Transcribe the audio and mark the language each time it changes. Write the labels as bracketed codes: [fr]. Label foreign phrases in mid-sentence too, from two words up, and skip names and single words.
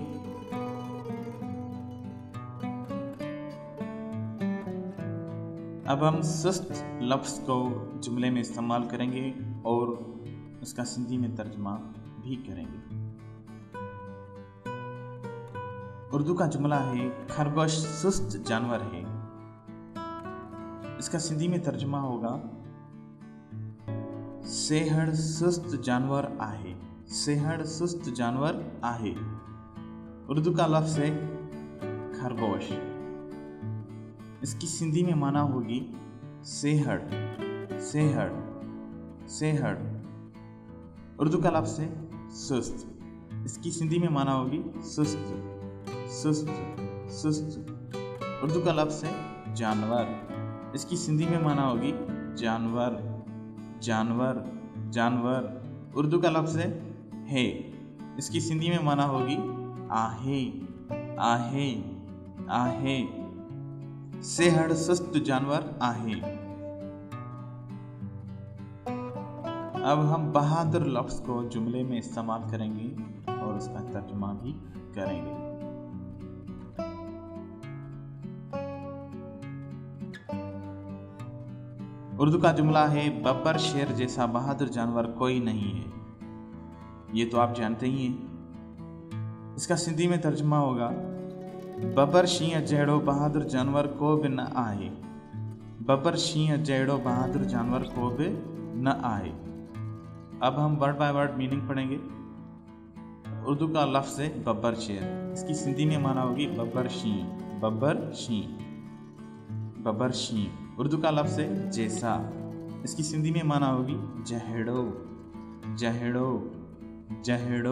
[hi] अब हम सुस्त लफ्ज़ को जुमले में इस्तेमाल करेंगे और उसका सिंधी में तर्जुमा भी करेंगे। उर्दू का जुमला है खरगोश सुस्त जानवर है। इसका सिंधी में तर्जुमा होगा [sd] सेहड़ सुस्त जानवर आहे, सेहड़ सुस्त जानवर आहे। [hi] उर्दू का लफ्ज़ है खरगोश, इसकी सिंधी में माना होगी सेहड़, सेहड़, सेहड़। उर्दू का लफ्ज़ है सुस्त, इसकी सिंधी में माना होगी सुस्त, सुस्त, सुस्त। उर्दू का लफ्ज़ है जानवर, इसकी सिंधी में माना होगी जानवर, जानवर, जानवर। उर्दू का लफ्ज़ है, इसकी सिंधी में माना होगी आहे, आहे, आहे। [sd] सेहड़ सुस्त जानवर आहे। [hi] अब हम बहादुर लफ्ज़ को जुमले में इस्तेमाल करेंगे और उसका तर्जुमा भी करेंगे। उर्दू का जुमला है बब्बर शेर जैसा बहादुर जानवर कोई नहीं है। ये तो आप जानते ही हैं। इसका सिंधी में तर्जुमा होगा [sd] बब्बर शींह जहिड़ो बहादुर जानवर को भी न आहे, बब्बर शींह जहिड़ो बहादुर जानवर को भी न आहे। [hi] अब हम [en] word by word meaning [hi] पढ़ेंगे। उर्दू का लफ्ज़ है बब्बर शेर, इसकी सिंधी में माना होगी [sd] बब्बर शींह, बब्बर शींह, बब्बर शींह। [hi] उर्दू का लफ्ज़ है जैसा, इसकी सिंधी में माना होगी जहेड़ो, जहेड़ो, जहेड़ो।